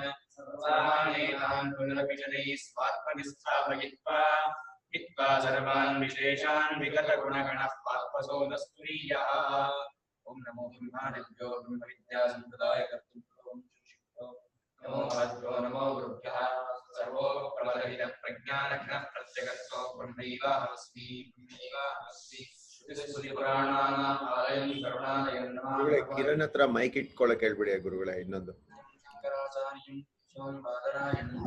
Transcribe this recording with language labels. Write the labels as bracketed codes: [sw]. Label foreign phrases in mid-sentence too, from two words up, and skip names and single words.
[sa] सर्वानेतान् पुनरपिशनैः स्वात्मनिस्थापयित्वा हित्वा सर्वान् विशेषान् विगतगुणगणः पात्मसो न स्तुरीयः ॐ नमो ब्रह्मादिभ्यो ब्रह्मविद्यासम्प्रदायकर्तृभ्यो नमो भद्रो नमो गुरुभ्यः सर्वोपप्रबलहितप्रज्ञानघ्नः प्रत्यगतो ब्रह्मैवाहमस्मि ಶ್ರುತಿಪುರಾಣಾನಾಂ ಆಲಯಂ ಕರುಣಾಲಯಂ ನಮಾಮಿ [kn] ಕಿರಣ್ ಹತ್ರ ಮೈಕ್ ಇಟ್ಕೊಳ್ಳೋಕೆ ಹೇಳ್ಬಿಡಿ ಗುರುಗಳೇ ಇನ್ನೊಂದು [sa] ಶಂಕರಾಚಾರ್ಯಂ ಸೋಮವಾದರಾಯಂ